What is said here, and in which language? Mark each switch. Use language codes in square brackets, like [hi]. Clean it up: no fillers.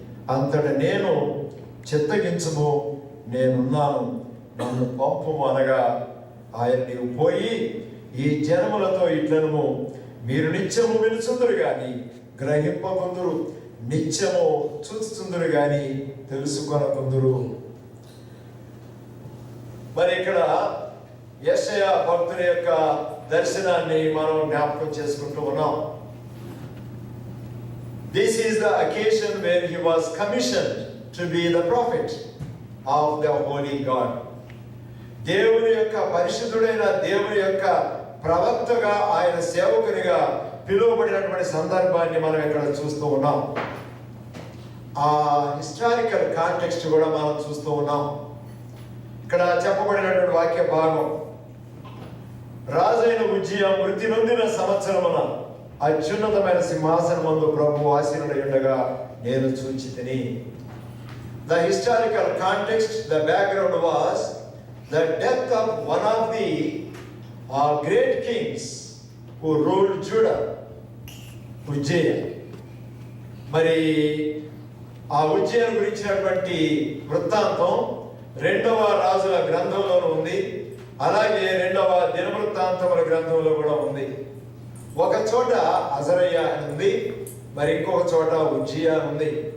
[te] అంతట నేను, చిత్తగించుము, నేనున్నాను, నన్ను పంపుము అనగా ఆయన, నీవు పోయి ఈ జనములతో ఇట్లనుము, మీరు నిత్యము వినుచుందురు గాని గ్రహింపకుందురు, నిత్యము చూచుచుందురు గాని తెలుసుకొనకుందురు. మరి ఇక్కడ యెషయా భక్తుని యొక్క దర్శనాన్ని మనం జ్ఞాపకం చేసుకుంటూ ఉన్నాం. [en] This is the occasion where he was commissioned to be the prophet of the holy God. [te] దేవుని యొక్క పరిశుద్ధుడైన దేవుని యొక్క ప్రవక్తగా, ఆయన సేవకునిగా పిలువబడినటువంటి సందర్భాన్ని మనం ఇక్కడ చూస్తూ ఉన్నాం. ఆ హిస్టారికల్ కాంటెక్స్ట్ కూడా మనం చూస్తూ ఉన్నాం. ఇక్కడ చెప్పబడినటువంటి వాక్య భాగం, రాజైన ఉజ్జియా మృతి నొందిన సంవత్సరమున అత్యున్నతమైన సింహాసనమందు ప్రభువు ఆసీనుడై ఉండగా నేను చూచితిని. [en] The historical context, the background was the death of one of the great kings who ruled Judah, ఉజ్జియా. [te] మరి ఆ ఉజ్జియా గురించినటువంటి వృత్తాంతం 2వ రాజుల గ్రంథంలోనూ ఉంది, అలాగే 2వ దినవృత్తాంతముల గ్రంథంలో కూడా ఉంది. ఒక చోట అజరయ్య అని ఉంది, మరి ఇంకొక చోట ఉజ్జియా ఉంది.